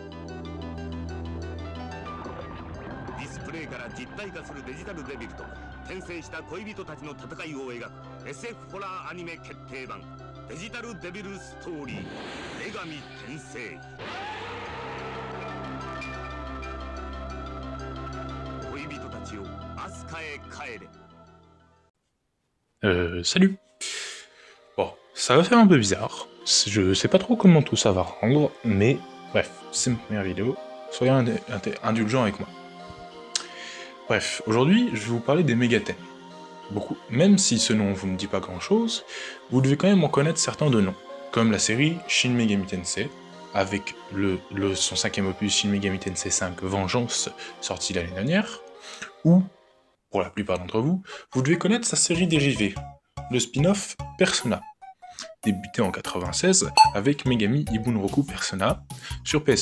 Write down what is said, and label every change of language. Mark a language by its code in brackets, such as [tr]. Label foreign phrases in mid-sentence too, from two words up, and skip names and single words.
[ja] ディスプレイから実体化するデジタルデビルと転生した恋人たちの戦いを描く SF ホラーアニメ決定版デジタルデビルストーリー女神転生。恋人たちよ、アスカへ帰れ。 [fr] Salut. Bon, ça va faire un peu bizarre, je sais pas trop comment tout ça va rendre, mais bref, c'est ma première vidéo, soyez indulgents avec moi. Bref, aujourd'hui, je vais vous parler des mégathèmes. Beaucoup, même si ce nom vous ne dit pas grand chose, vous devez quand même en connaître certains de noms, comme la série Shin Megami Tensei, avec son 5ème opus Shin Megami Tensei 5 Vengeance, sorti l'année dernière, ou, pour la plupart d'entre vous, vous devez connaître sa série dérivée, le spin-off Persona, débuté en 96 avec Megami Ibunroku Persona sur PS1.